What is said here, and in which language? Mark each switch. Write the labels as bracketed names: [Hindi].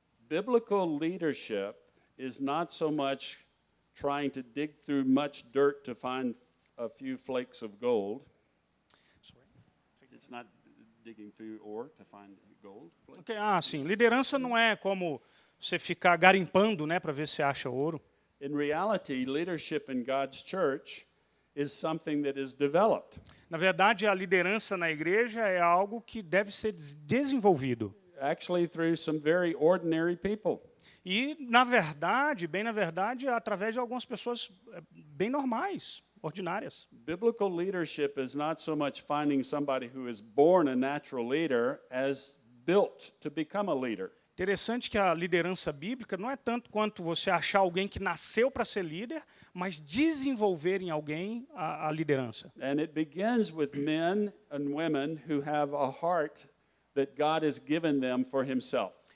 [English] Biblical leadership is not so much trying to dig through much dirt to find a few flakes of gold. It's not digging through ore to find gold. [Portuguese] Okay, sim. Liderança não é como você ficar garimpando, né, para ver se acha ouro. [English] In reality, leadership in God's church is something that is developed. [Portuguese] Na verdade, a liderança na igreja é algo que deve ser desenvolvido. [English] Actually, through some very ordinary people. [Portuguese] E, na verdade, através de algumas pessoas bem normais, ordinárias. [English] Biblical leadership is not so much finding somebody who is born a natural leader as built to become a leader. [Portuguese] Interessante que a liderança bíblica não é tanto quanto você achar alguém que nasceu para ser líder, mas desenvolver em alguém a liderança. [English] And it begins with men and women who have a heart that God has given them for himself.